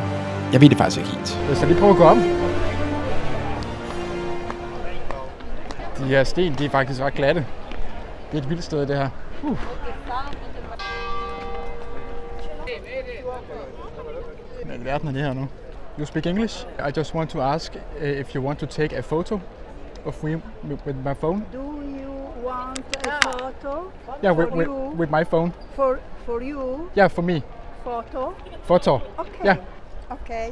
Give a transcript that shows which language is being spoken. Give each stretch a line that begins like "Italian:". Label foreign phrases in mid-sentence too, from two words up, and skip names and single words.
Danish: Jeg ved det faktisk ikke helt. Lad os lige prøve at gå op. De her sten, de er faktisk ret glatte. Det er et vildt sted, det her. Hvad i verden er det her nu?
English: You speak English? I just want to ask if you want to take a photo of me with my phone. Do you want a photo? Yeah, for with my phone. For you? Yeah, for me. Photo? Photo. Okay. Yeah, Okay,